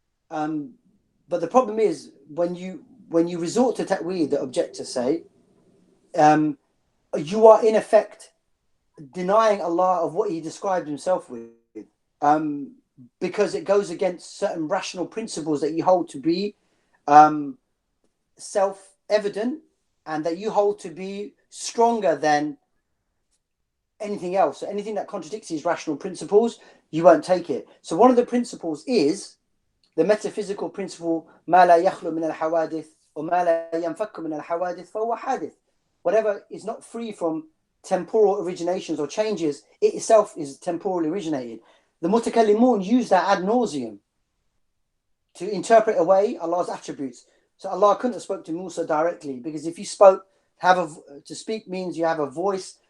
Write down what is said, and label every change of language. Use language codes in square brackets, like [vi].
[en] But the problem is, when you resort to ta'wil, the objectors say, you are in effect denying Allah of what he described himself with, because it goes against certain rational principles that you hold to be self-evident and that you hold to be stronger than anything else. So anything that contradicts these rational principles, you won't take it. So one of the principles is the metaphysical principle, [ar] مَا لَا يَخْلُ مِنَ الْحَوَادِثِ وَمَا لَا يَنْفَكُّ مِنَ الْحَوَادِثِ فَهُوَ حَادِث. [en] Whatever is not free from temporal originations or changes, it itself is temporally originated. The Mutakallimun use that ad nauseum to interpret away Allah's attributes. So Allah couldn't have spoke to Musa directly, because if you spoke, to speak means you have a voice.